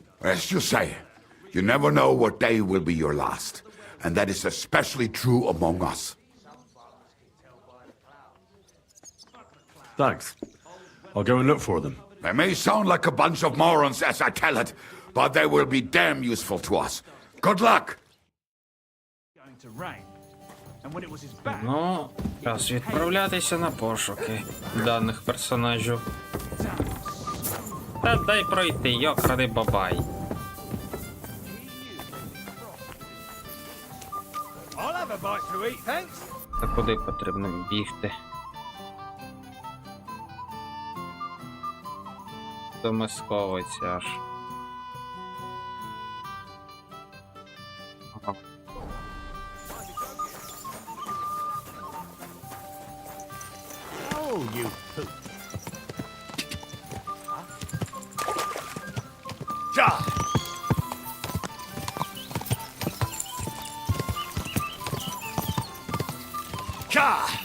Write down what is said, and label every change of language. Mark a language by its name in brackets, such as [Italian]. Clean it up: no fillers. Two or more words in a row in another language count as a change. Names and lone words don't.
[English] As you say, you never know what day will be your last. And that is especially true among us. Thanks. I'll go and look for them. They may sound like a bunch of morons as I tell it, but they will be damn useful to us. Good luck! [Ukrainian] Ну, час відправлятися на пошуки даних персонажів. Та дай пройти, йокради бабай. Та куди потрібно бігти? До Московиці аж. Ага. [English] Oh, you poop. [German] Ja! Ja!